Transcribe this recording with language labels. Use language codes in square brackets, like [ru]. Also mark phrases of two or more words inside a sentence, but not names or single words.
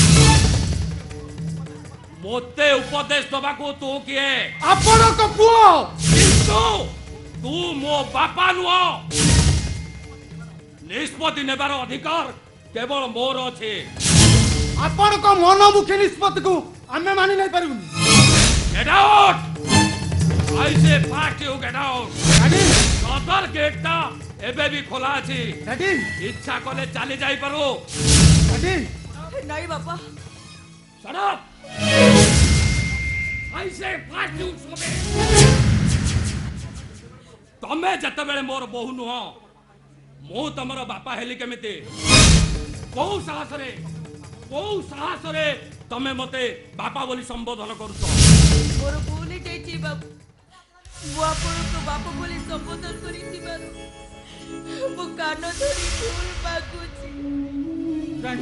[or] ମୋତେ ଉପଦେଶ ଦବାକୁ ତୁ କିଏ? ଆପଣଙ୍କ ପୁଅ। କିନ୍ତୁ ତୁ ମୋ ବାପା ନୁହଁ। ନିଷ୍ପତ୍ତି ନେବାର ଅଧିକାର କେବଳ ମୋର ଅଛି। ଆପଣଙ୍କ ମନମୁଖୀ ନିଷ୍ପତ୍ତିକୁ ଆମେ ମାନି ନେଇ ପାରିବୁନି। [en] Get out! I say fast you get out! [or] ଡାଡି ସଦର ଗେଟଟା ଏବେ ବି ଖୋଲା ଅଛି। ଡାଡି ଇଚ୍ଛା କଲେ ଚାଲି ଯାଇପାରୁ। ଡାଡି ନାଇଁ ବାପା, [en] Shut up! I say fast you stop it! [or] ତମେ ଯେତେବେଳେ ମୋର ବୋହୂ ନୁହଁ, ମୁଁ ତମର ବାପା ହେଲି କେମିତି? କୋଉ ସାହସରେ ତମେ ମତେ ବାପା ବୋଲି ସମ୍ବୋଧନ କରୁଛ? ମୋର ଭୁଲ ହେଇଯାଇଛି ବାବୁ। ମୁଁ ଆପଣଙ୍କୁ ବାପା ବୋଲି ସମ୍ବୋଧନ କରିଥିବାରୁ ମୁଁ କାନ ଧରି ଭୁଲ ମାଗୁଛି।